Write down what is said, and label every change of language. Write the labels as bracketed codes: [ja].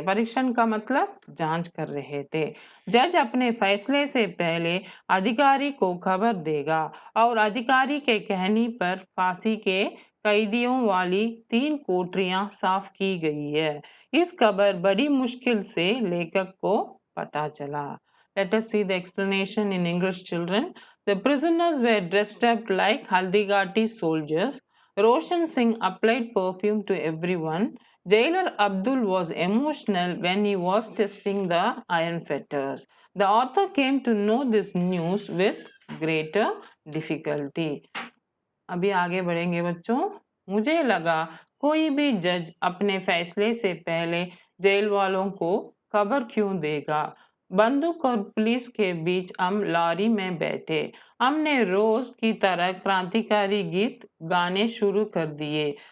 [hi] परीक्षण का मतलब जांच कर रहे थे। जज अपने फैसले से पहले अधिकारी को खबर देगा और अधिकारी के कहने पर फांसी के कैदियों वाली 3 कोठरियां साफ की गई है। इस खबर बड़ी मुश्किल से लेखक को पता चला। [en] Let us see the explanation in English, children. The prisoners were dressed up like Haldigati soldiers. Roshan Singh applied perfume to everyone. Jailer Abdul was emotional when he was testing the iron fetters. The author came to know this news with greater difficulty. [hi] अभी आगे बढ़ेंगे बच्चों। मुझे लगा कोई भी जज अपने फैसले से पहले जेल वालों को खबर क्यों देगा। बंदूक और पुलिस के बीच हम लॉरी में बैठे। हमने रोज की तरह क्रांतिकारी गीत गाने शुरू कर दिए।